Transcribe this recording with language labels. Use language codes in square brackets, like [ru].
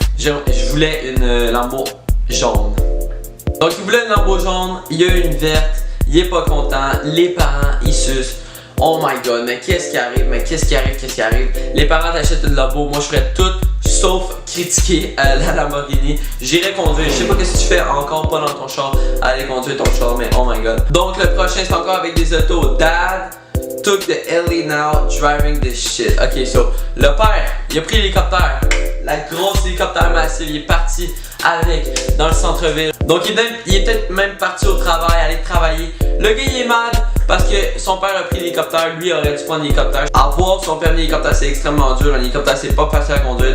[fr] Je voulais une Lambo jaune. Donc il voulait une Lambo jaune, il y a une verte, il est pas content, les parents ils sucent. [en] Oh my god, [fr] mais qu'est-ce qui arrive? Les parents t'achètent une Lambo, moi je ferais tout sauf critiquer la Lamborghini. J'irai conduire, je sais pas qu'est-ce que tu fais encore pas dans ton char, aller conduire ton char, mais [en] oh my god. [fr] Donc le prochain c'est encore avec des autos. [en] Dad took the LA now driving this shit. [fr] Ok, so le père, il a pris l'hélicoptère, la grosse hélicoptère massive, il est parti avec dans le centre-ville. Donc il est peut-être même parti au travail, aller travailler. Le gars il est mad parce que son père a pris l'hélicoptère, lui aurait dû prendre l'hélicoptère. Avoir son permis d'hélicoptère c'est extrêmement dur, un hélicoptère c'est pas facile à conduire.